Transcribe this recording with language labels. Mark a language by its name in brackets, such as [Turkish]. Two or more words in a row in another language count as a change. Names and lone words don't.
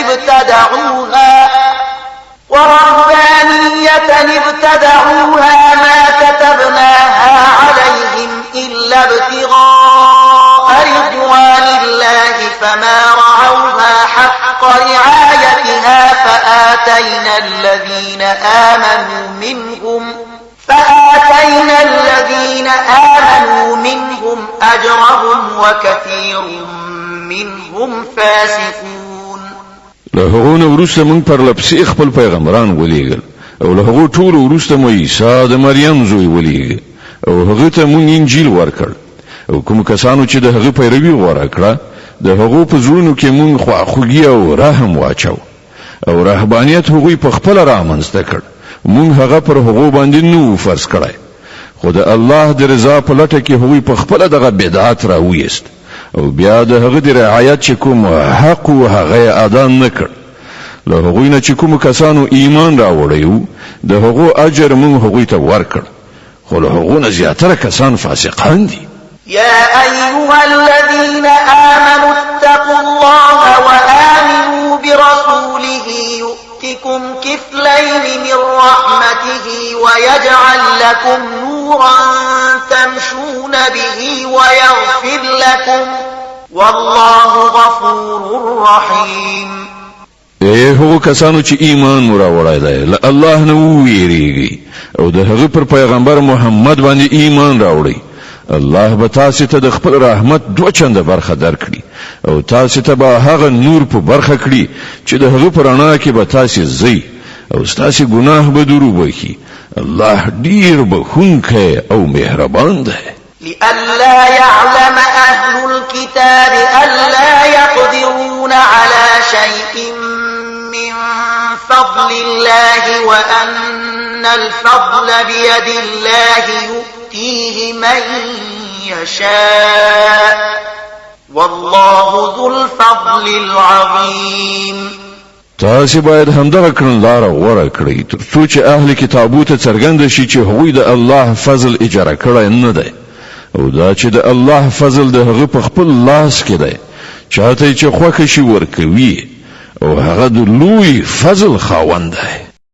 [Arabic] ابتدعوها ما كتبناها عليهم إلا ابتغاء رضوان الله فما رعوها حق رعايتها فآتينا الذين آمنوا منهم أجرهم وكثير منهم فاسقون. [Pashto] له هغو نه وروسته موږ پرلپسې خپل پیغمبران ولېږل او له هغو ټولو وروسته مو عیسی د مریم زوی ولېږه او هغه ته موږ انجیل ورکړ او کوم کسانو چې د هغه پیروي غوره کړه د هغو په زړونو کې موږ خواخوږي او رحم واچو او رهبانیت هغوی په خپله رامنځته کړ. موږ هغه پر هغو باندې نو فرض کړی خو د الله د رضا په لټه کې هغوی په خپله دغه بدعت راویست او بیا د هغه د رعایت چې کوم حق و هغه ادا نه کړ. له هغوی نه چې کوم کسانو ایمان راوړی و د هغو اجر موږ هغوی ته ورکړ خو له هغو نه زیاتره کسان فاسقان دي. [Arabic] يا أيها الذين آمنوا اتقوا الله وآمنوا برسوله يؤتكم كفلين من رحمته ويجعل لكم نورا تمشون به ويغفر لكم والله غفور رحيم. [Pashto] هغو کسانو چې ایمان مو راوړی دی له الله نه وویریږئ او د هغه پر پیغمبر محمد باندې ایمان راوړئ. الله به تاسو ته د خپل رحمت دوه چنده برخه درکړي او تاسو ته به هغه نور په برخه کړي چې د هغه پر رڼا کې به تاسو ځئ او ستاسو ګناه به درو بخي الله ډیر بخونکی او مهربان دی. [Arabic] لئلا يعلم أهل الكتاب ألا يقدرون على شيء من فضل الله وأن الفضل بيد الله يؤتيه من يشاء والله ذو الفضل العظيم. [Pashto] تاسو باید همدغه کړنلاره غوره کړئ تر څو چې اهل کتابو ته څرګند شي چې هغوی د الله فضل اجاره کړی نه دی او دا چې د الله فضل د هغه په خپل لاس کې دی چاته چې خوښه شي ورکوي او هغه د لوی فضل خاوند دی.